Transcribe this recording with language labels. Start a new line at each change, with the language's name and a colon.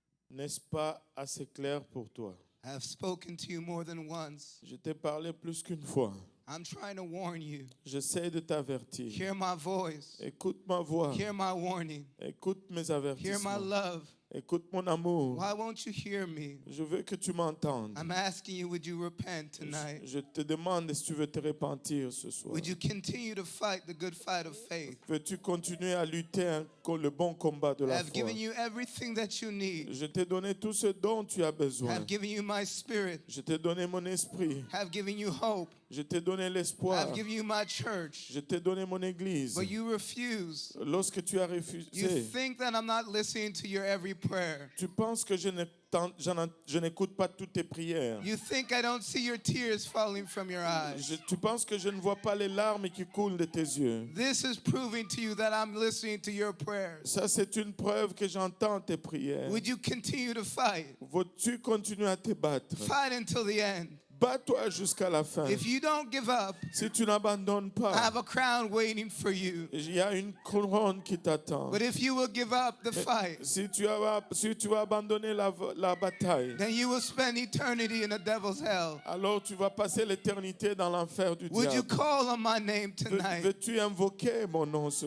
French: N'est-ce pas assez clair pour toi?
English: I have spoken to you more than once.
French: Je t'ai parlé plus qu'une fois.
English: I'm trying to warn you.
French: J'essaie de t'avertir.
English: Hear my voice.
French: Écoute ma voix.
English: Hear my warning.
French: Écoute mes
English: Hear my
French: avertissements.
English: love.
French: Écoute mon amour.
English: Why won't you hear me?
French: Je veux que tu m'entendes.
English: I'm asking you, would you repent tonight?
French: Je te demande si tu veux te repentir ce soir.
English: Would you continue to fight the good fight of faith?
French: Veux-tu continuer à lutter le bon combat de la
English: I've
French: foi?
English: given you everything that you need.
French: Je t'ai donné tout ce dont tu as besoin.
English: I've given you my spirit.
French: Je t'ai donné mon esprit.
English: I've given you hope.
French: Je t'ai donné l'espoir.
English: I've given you my church.
French: Je t'ai donné mon église.
English: But you refuse.
French: Lorsque tu as
English: You
French: refusé,
English: think that I'm not listening to your every prayer.
French: tu penses que je n'écoute pas toutes tes prières.
English: You think I don't see your tears falling from your eyes.
French: Tu penses que je ne vois pas les larmes qui coulent de tes yeux.
English: This is proving to you that I'm listening to your prayers.
French: Ça, c'est une preuve que j'entends tes prières.
English: Would you continue to fight?
French: Veux-tu continuer à te battre?
English: Fight until the end.
French: Bats-toi jusqu'à la fin.
English: If you don't give up,
French: Si tu n'abandonnes
English: I
French: pas,
English: have a crown waiting for you.
French: il y a une couronne qui t'attend.
English: But if you will give up the fight,
French: Si tu vas abandonner la bataille,
English: then you will spend eternity in the devil's hell.
French: alors tu vas passer l'éternité dans l'enfer du
English: Would you
French: diable.
English: call on my name tonight?
French: Veux-tu invoquer mon nom ce